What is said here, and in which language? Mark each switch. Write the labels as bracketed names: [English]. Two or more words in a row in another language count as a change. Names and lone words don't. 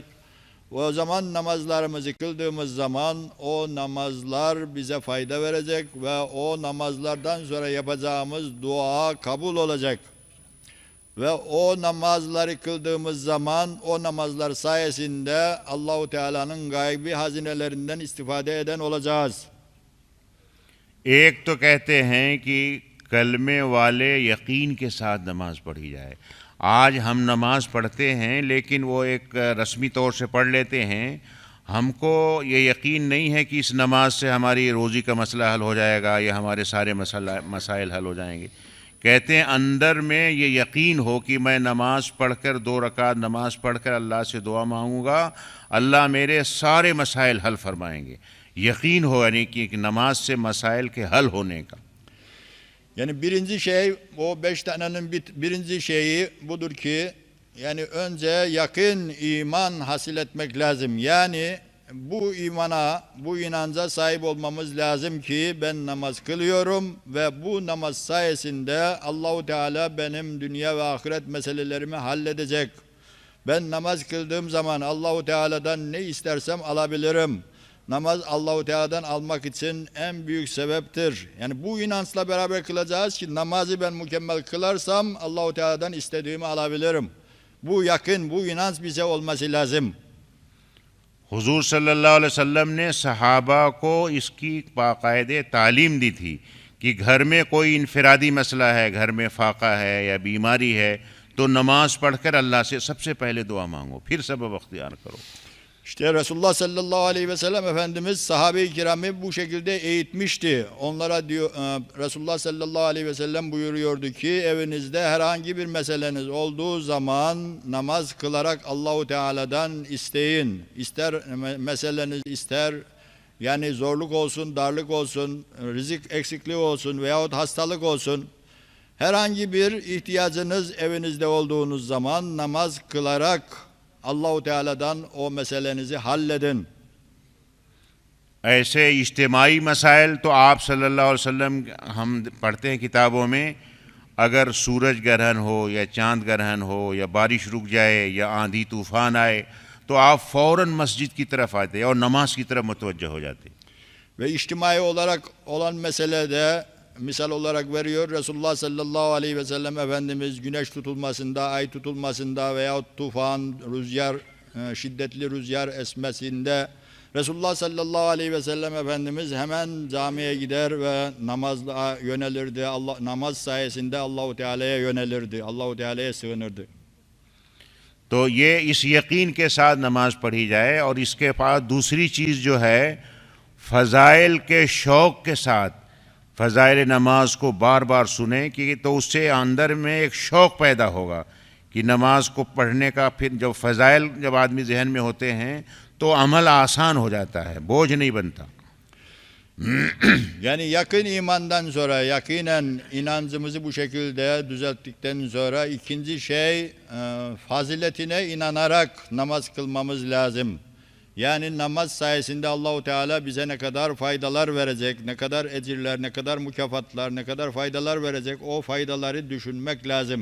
[Turkish] O zaman namazlarımızı kıldığımız zaman o namazlar bize fayda verecek ve o namazlardan sonra yapacağımız dua kabul olacak. Ve o namazları kıldığımız zaman o namazlar sayesinde Allahu Teala'nın gaybi hazinelerinden istifade eden olacağız. [Hindi] एक तो कहते हैं कि कलमे वाले यकीन के साथ नमाज पढ़ी जाए। आज हम नमाज पढ़ते हैं लेकिन वो एक रस्मी तौर से पढ़ लेते हैं, हमको ये यकीन नहीं है कि इस नमाज से हमारी रोज़ी का मसला हल हो जाएगा या हमारे सारे मसाइल हल हो जाएंगे। कहते हैं अंदर में ये यकीन हो कि मैं नमाज पढ़कर 2 रकात नमाज पढ़कर अल्लाह से दुआ मांगूंगा, अल्लाह मेरे सारे मसाइल हल फरमाएंगे। यकीन हो यानी कि नमाज से मसाइल के हल होने का। [Turkish] Yani birinci şey, o 5 tanenin birinci şeyi budur ki, yani önce yakın iman hasil etmek lazım. Yani bu imana, bu inanca sahip olmamız lazım ki ben namaz kılıyorum ve bu namaz sayesinde Allahu Teala benim dünya ve ahiret meselelerimi halledecek. Ben namaz kıldığım zaman Allahu Teala'dan ne istersem alabilirim. Namaz Allahu Teala'dan almak için en büyük sebeptir. Yani bu inançla beraber kılacağız ki namazı ben mükemmel kılarsam Allahu Teala'dan istediğimi alabilirim. Bu yakın, bu inanç bize olması lazım. [Hindi] हुजूर [Arabic] صلى الله عليه وسلم [Hindi] ने सहाबा को इसकी बाकायदे तालीम दी थी कि घर में कोई इनफरादी मसला है, घर में फाका है या बीमारी है तो नमाज पढ़कर अल्लाह से सबसे पहले दुआ मांगो, फिर सबब अख्तियार करो। [Turkish] İşte Resulullah [Arabic] صلى الله عليه وسلم [Turkish] Efendimiz sahabe-i kiramı bu şekilde eğitmişti. Onlara diyor, Resulullah [Arabic] صلى الله عليه وسلم [Turkish] buyuruyordu ki evinizde herhangi bir meseleniz olduğu zaman namaz kılarak Allahu Teala'dan isteyin. İster meseleniz ister yani zorluk olsun, darlık olsun, rızık eksikliği olsun veyahut hastalık olsun. Herhangi bir ihtiyacınız evinizde olduğunuz zaman namaz kılarak Allahu Teala'dan o meselenizi halledin. [Hindi] ऐसे इज्तिमाई मसाइल तो आप [Arabic] صلى الله عليه وسلم [Hindi] हम पढ़ते हैं किताबों में, अगर सूरज ग्रहण हो या चांद ग्रहण हो या बारिश रुक जाए या आंधी तूफान आए तो आप फ़ौरन मस्जिद की तरफ आते और नमाज की तरफ मुतवज्जह हो जाते। [Turkish] Ve içtimai olarak olan meselede misal olarak veriyor Resulullah [Arabic] صلى الله عليه وسلم [Turkish] Efendimiz güneş tutulmasında, ay tutulmasında veyahut tufan, rüzgar, şiddetli rüzgar esmesinde Resulullah [Arabic] صلى الله عليه وسلم [Turkish] Efendimiz hemen camiye gider ve namazla yönelirdi. Namaz sayesinde Allahu Teala'ya yönelirdi. Allahu Teala'ya sığınırdı. [Hindi] तो ये इस यकीन के साथ नमाज पढ़ी जाए और इसके बाद दूसरी चीज़ जो है फ़ज़ाइल के शौक़ के साथ फ़ज़ाइल नमाज को बार बार सुने कि तो उससे अंदर में एक शौक़ पैदा होगा कि नमाज को पढ़ने का। फिर जब फ़ज़ाइल जब आदमी जहन में होते हैं तो अमल आसान हो जाता है, बोझ नहीं बनता। [Turkish] Yani yakın imandan sonra yakinen inancımızı bu şekilde düzelttikten sonra ikinci şey faziletine inanarak namaz kılmamız lazım. Yani namaz sayesinde Allahu Teala bize ne kadar faydalar verecek, ne kadar ecirler, ne kadar mükafatlar, ne kadar faydalar verecek, o faydaları düşünmek lazım.